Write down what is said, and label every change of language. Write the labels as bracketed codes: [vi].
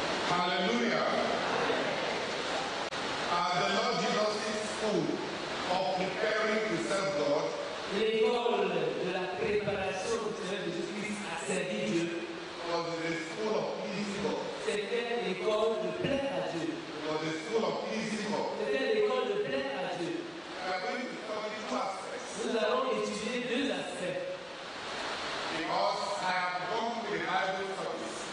[en] Hallelujah. The Lord Jesus' school of preparing to serve God [fr] L'école de la préparation du Seigneur Jésus-Christ à servir Dieu, [en] was the school of pleasing God. [fr] c'était l'école de plaire à Dieu. [en] It was the school of pleasing God. [fr] C'était l'école de plaire à Dieu. [en] We are going to study two aspects [fr] Nous allons étudier deux aspects. [en] because I have gone to the Bible service.